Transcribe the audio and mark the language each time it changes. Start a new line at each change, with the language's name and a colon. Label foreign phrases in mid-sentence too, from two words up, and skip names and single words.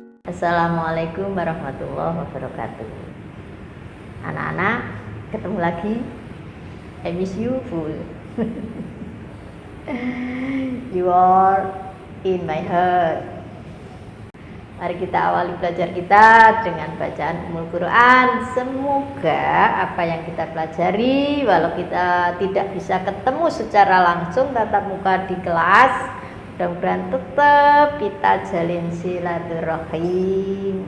Arabic: السلام عليكم ورحمة الله وبركاته.
Indonesian: Anak-anak, ketemu lagi.
English: I miss you full. You are in my heart.
Indonesian: Mari kita awali belajar kita dengan bacaan Ummul Quran. Semoga apa yang kita pelajari, walau kita tidak bisa ketemu secara langsung tatap muka di kelas, mudah-mudahan tetap kita jalin silaturahim.